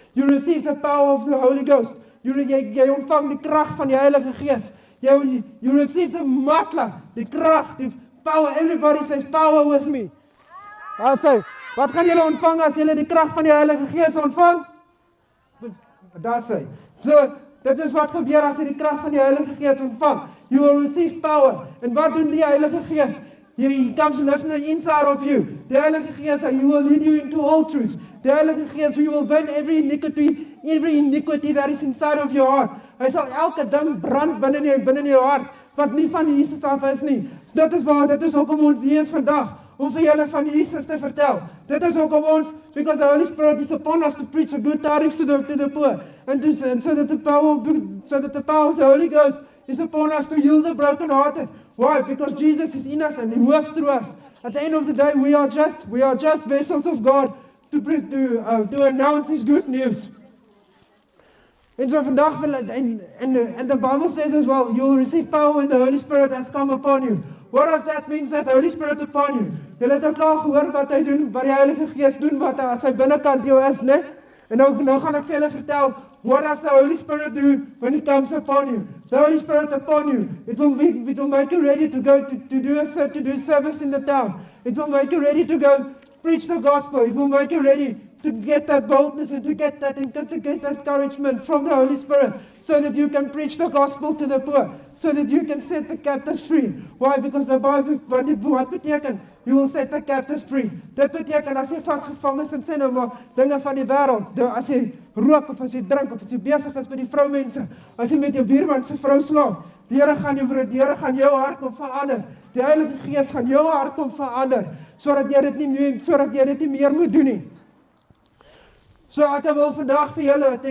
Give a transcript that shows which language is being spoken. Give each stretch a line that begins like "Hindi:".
English: You receive the power of the Holy Ghost.
Afrikaans: Jy ontvang die krag van die Heilige Gees.
English: You receive the matla, die krag, die power. Everybody says power with me. I'll say,
Afrikaans: wat gaan julle ontvang as julle die krag van die Heilige Gees ontvang? Daar sê. So, dit is wat gebeur as jy die krag van die Heilige Gees ontvang.
English: You will receive power.
Afrikaans: En wat doen die Heilige Gees?
English: He comes and lives on the inside of you. Die Heilige Gees, He will lead you into all truth. Die Heilige Gees, He will burn every iniquity that is inside of your heart.
Afrikaans: Hy sal elke ding brand binne jou hart wat nie van Jesus af is nie. Dit is hoekom ons hier is vandag, om vir julle van Jesus te vertel. Dit is hoekom ons,
English: because the Holy Spirit is upon us to preach the good tidings to the poor, and so that the power of the Holy Ghost is upon us to heal the brokenhearted. Why? Because Jesus is in us and He works through us. At the end of the day, we are just vessels of God to announce His good news.
Afrikaans: En so vandag
English: and the Bible says as well, you will receive power when the Holy Spirit has come upon you. What does that mean, that the Holy Spirit upon you?
Afrikaans: Julle het ook al gehoor wat hy doen, wat die Heilige Gees doen, wat as hy binnekant jou is, né? En nou gaan ek vir julle vertel,
English: what does the Holy Spirit do when He comes upon you? The Holy Spirit upon you, it will make you ready to go to do service in the town. It will make you ready to go preach the gospel. It will make you ready to get that boldness and to get that encouragement from the Holy Spirit, so that you can preach the gospel to the poor, so that you can set the captives free. Why? Because the Bible,
Afrikaans: wat beteken?
English: You will set the captives free.
Afrikaans: Dit beteken as jy vasgevang is in sy nou maar dinge van die wêreld, as jy rook of as jy drink of as jy besig is met die vroumense, as jy met jou buurman se vrou slaap, die Here gaan jou hart kom verander. Die Heilige Gees gaan jou hart kom verander, sodat jy dit nie meer moet doen nie. So ek wil vandag vir julle